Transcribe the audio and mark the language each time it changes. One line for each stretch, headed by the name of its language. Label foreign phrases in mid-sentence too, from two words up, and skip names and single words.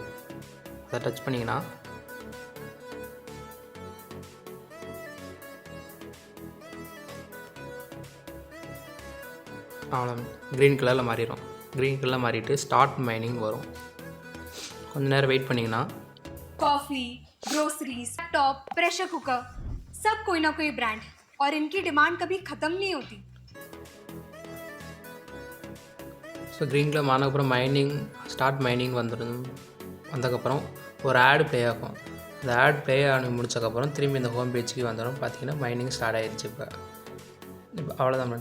Tamil: அதை டச் பண்ணிங்கன்னா அவ்வளோ
English: green colorில்
Tamil: மாறிடும்.
English: green colorில்
Tamil: மாறிட்டு
English: start mining
Tamil: வரும். கொஞ்சம் நேரம் வெயிட் பண்ணிங்கன்னா
English: coffee, groceries, laptop, pressure cooker,
Hindi: सब कोई ना कोई ब्रांड और इनकी डिमांड कभी ख़त्म नहीं होती.
English: so green color
Tamil: ஆனதுக்கப்புறம்
English: start mining
Tamil: வந்ததுக்கப்புறம் ஒரு
English: ad play
Tamil: ஆகும். இந்த
English: ad play
Tamil: ஆகி முடிச்சதுக்கப்புறம் திரும்பி இந்த
English: home pageக்கு
Tamil: வந்துடும். பார்த்தீங்கன்னா
English: mining start
Tamil: ஆகிடுச்சு. இப்போ அவ்வளோதான்.